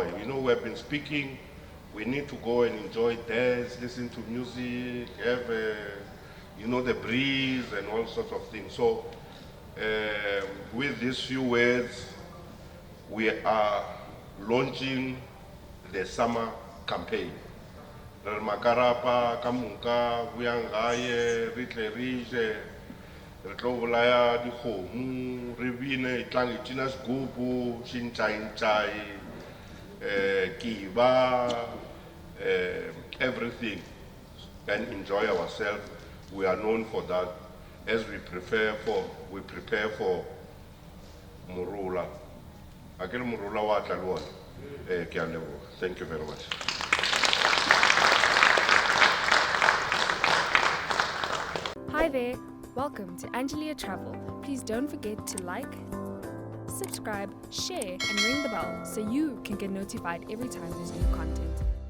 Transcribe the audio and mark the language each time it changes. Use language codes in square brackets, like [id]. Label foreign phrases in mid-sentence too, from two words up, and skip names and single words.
[en] You know, we've been speaking, we need to go and enjoy, dance, listen to music, have, the breeze and all sorts of things. So, with these few words, we are launching the summer campaign. [nso] Re makarapa ka moka buyangaye re tle re je re tlo bolaya dikgomo re bine tlang itina sigubu shinchai kiba everything, [en] and enjoy ourselves. We are known for that, as we prepare for Murula. [nso] Akere Murula wa tla le wona. Ke a leboga. [en] Thank you very much. Hi there, welcome to Angelia Travel. Please don't forget to like, subscribe, share, and ring the bell so you can get notified every time there's new content.